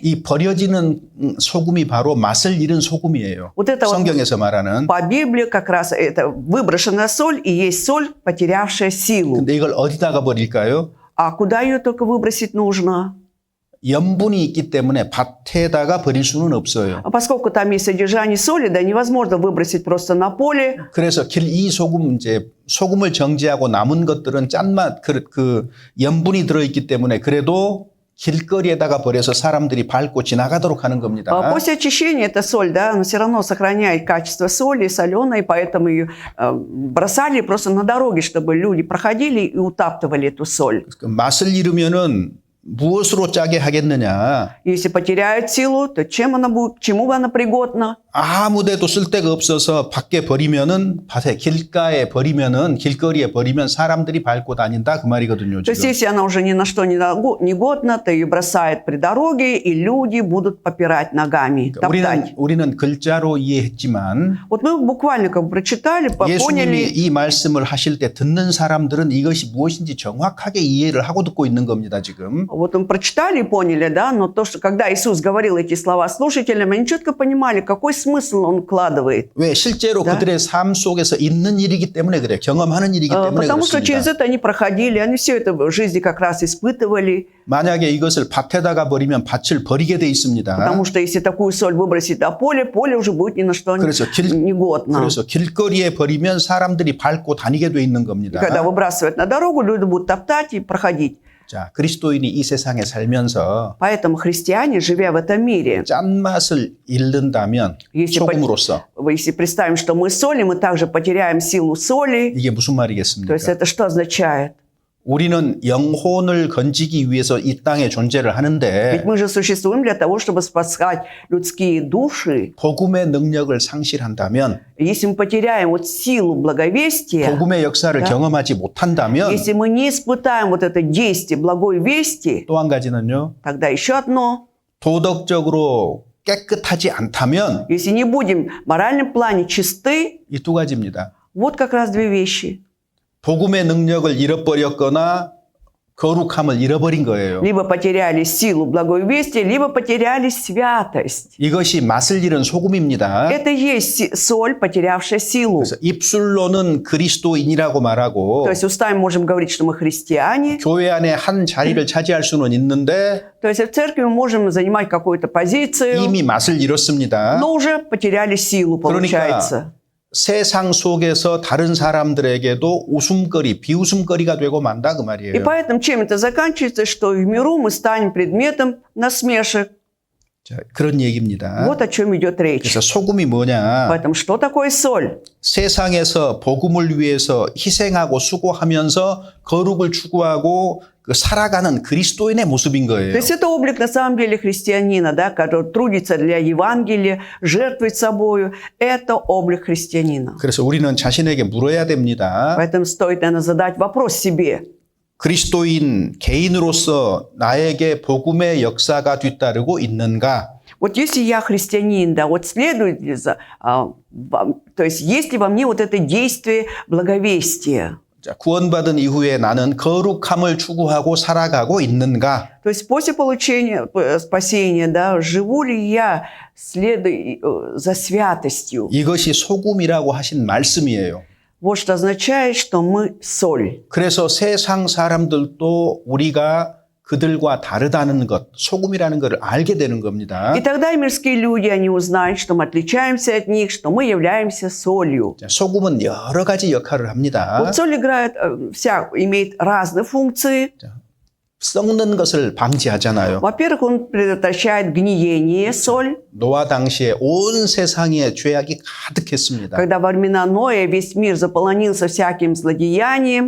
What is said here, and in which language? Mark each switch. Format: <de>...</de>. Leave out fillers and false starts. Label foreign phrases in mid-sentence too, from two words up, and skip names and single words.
<ko>이 버려지는 소금이 바로 맛을 잃은 소금이에요.</ko> <ru>Вот это вот</ru> <ko>성경에서 말하는.</ko> <ru>по Библии как раз это выброшенная соль и есть соль, потерявшая силу.</ru> <ko>근데 이걸 어디다가 버릴까요?</ko> <ru>А куда ее только выбросить нужно?</ru> <ko>염분이 있기 때문에 밭에다가 버릴 수는 없어요.</ko> <ru>А поскольку там есть содержание соли, да невозможно выбросить просто на поле.</ru> <ko>그래서 이 소금 이제 소금을 정제하고 남은 것들은 짠맛 그 염분이 들어있기 때문에 그래도 길거리에다가 버려서 사람들이 밟고 지나가도록 하는 겁니다.</ko> <ru>А после очищения эта соль, да, она все равно сохраняет качество соли, соленой, поэтому ее бросали просто на дороге, чтобы люди проходили и утаптывали эту соль.</ru> <ko>그 맛을 잃으면은 무엇으로 짜게 하겠느냐?</ko> <ru>Если потеряет силу, то чем она будет, к чему она пригодна?</ru> <ko>아무데도 쓸데가 없어서 밖에 버리면은 밭에 길가에 버리면은 길거리에 버리면 사람들이 밟고 다닌다 그 말이거든요.</ko> <ru>То есть,</ru> <ko>지금.</ko> <ru>если она уже ни на что не годна, то ее бросают при дороге, и люди будут попирать ногами, топтать.</ru> <ko>우리는 글자로 이해했지만</ko> <ru>Вот мы буквально как бы прочитали,</ru> <ko>예수님이</ko> <ru>поняли.</ru> <ko>이 말씀을 하실 때 듣는 사람들은 이것이 무엇인지 정확하게 이해를 하고 듣고 있는 겁니다. 지금.</ko> <ru>Вот мы прочитали и поняли, да, но то, что когда Иисус говорил эти слова слушателям, они четко понимали, какой смысл смысл он вкладывает.</ru> <ko>왜? 실제로</ko> <ru>Да.</ru> <ko>그들의 삶 속에서 있는 일이기 때문에 그래요. 경험하는 일이기 때문에</ko> <ru>Потому что через</ru> <ko>그렇습니다.</ko> <ru>это они проходили, они все это в жизни как раз испытывали.</ru> <ko>만약에 이것을 밭에다가 버리면 밭을 버리게 돼 있습니다.</ko> <ru>Потому что если такую соль выбросить на поле, поле уже будет ни на что</ru> <ko>그래서</ko> <ru>негодно.</ru> <ko>그래서 길거리에 버리면 사람들이 밟고 다니게 돼 있는</ko> <ru>И</ru> <ko>겁니다.</ko> <ru>когда выбрасывать на дорогу, люди будут топтать и проходить.</ru> <ko>자, 그리스도인이 이 세상에 살면서</ko> <ru>Поэтому христиане, живя в этом мире,</ru> <ko>짠맛을 잃는다면</ko> <ru>Если</ru> <ko>소금으로서</ko> <ru>если представим, что мы соли, мы также потеряем силу соли.</ru> <ko>이게 무슨</ko> <ru>То</ru> <ko>말이겠습니까?</ko> <ru>есть это что означает?</ru> <ko>우리는 영혼을 건지기 위해서 이 땅에 존재를</ko> <ru>Ведь</ru> <ko>하는데</ko> <ru>мы же существуем для того, чтобы спасать людские души.</ru> <ko>복음의 능력을 상실한다면</ko> <ru>Если мы потеряем вот силу благовестия,</ru> <ko>복음의 역사를</ko> <ru>Да.</ru> <ko>경험하지 못한다면</ko> <ru>если мы не испытаем вот это действие благой вести,</ru> <ko>또 한 가지는요.</ko> <ru>тогда еще одно.</ru> <ko>도덕적으로 깨끗하지 않다면</ko> <ru>Если не будем в моральном плане чисты,</ru> <ko>이 두 가지입니다.</ko> <ru>вот как раз две вещи.</ru> <ko>복음의 능력을 잃어버렸거나 거룩함을 잃어버린 거예요.</ko> <ru>Либо потеряли силу благой вести, либо потеряли святость.</ru> <ko>이것이 맛을 잃은 소금입니다.</ko> <ru>Это и есть соль, потерявшая силу.</ru> <ko>그래서 입술로는 그리스도인이라고 말하고</ko> <ru>То есть устами можем говорить, что мы христиане.</ru> <ko>교회 안에 한 자리를 차지할 수는 있는데</ko> <ru>То есть в церкви мы можем занимать какую-то позицию,</ru> <ko>이미 맛을 잃었습니다.</ko> <ru>но уже потеряли силу, получается.</ru> <ko>세상 속에서 다른 사람들에게도 웃음거리, 비웃음거리가 되고 만다 그</ko> <ru>И</ru> <ko>말이에요.</ko> <ru>поэтому чем это заканчивается, что в миру мы станем предметом насмешек.</ru> <ko>자, 그런 얘기입니다.</ko> <ru>Вот о чем идет речь.</ru> <ko>그래서 소금이 뭐냐?</ko> <ru>Поэтому что такое соль?</ru> <ko>세상에서 복음을 위해서 희생하고 수고하면서 거룩을 추구하고 그 살아가는 그리스도인의 모습인 거예요.</ko> <ru>То есть это облик на самом деле христианина, да, который трудится для Евангелия, жертвует собою. Это облик христианина.</ru> <ko>그래서 우리는 자신에게 물어야 됩니다.</ko> <ru>Поэтому стоит, наверное, задать вопрос себе.</ru> <ko>그리스도인 개인으로서 나에게 복음의 역사가 뒤따르고 있는가?</ko> <ru>Вот если я христианин, да, вот следует ли то есть есть ли во мне вот это действие благовестия?</ru> <ko>자, 구원받은 이후에 나는 거룩함을 추구하고 살아가고 있는가?</ko> <ru>То есть после получения спасения, да, живу ли я следуя за святостью?</ru> <ko>이것이 소금이라고 하신 말씀이에요.</ko> <ru>Вот что означает, что мы соль.</ru> <ko>그래서 세상 사람들도 우리가 그들과 다르다는 것, 소금이라는 것을 알게 되는 겁니다.</ko> <ru>И тогда и мирские люди, они узнают, что мы отличаемся от них, что мы являемся солью.</ru> <ko>자, 소금은 여러 가지 역할을 합니다.</ko> <ru>Вот соль играет, имеет разные функции.</ru> <ko>썩는 것을 방지하잖아요.</ko> <ru>Во-первых, он предотвращает гниение, соль.</ru> <ko>노아 당시에 온 세상에 죄악이 가득했습니다.</ko> <ru>Когда во времена Ноя весь мир заполонился всяким злодеянием.</ru>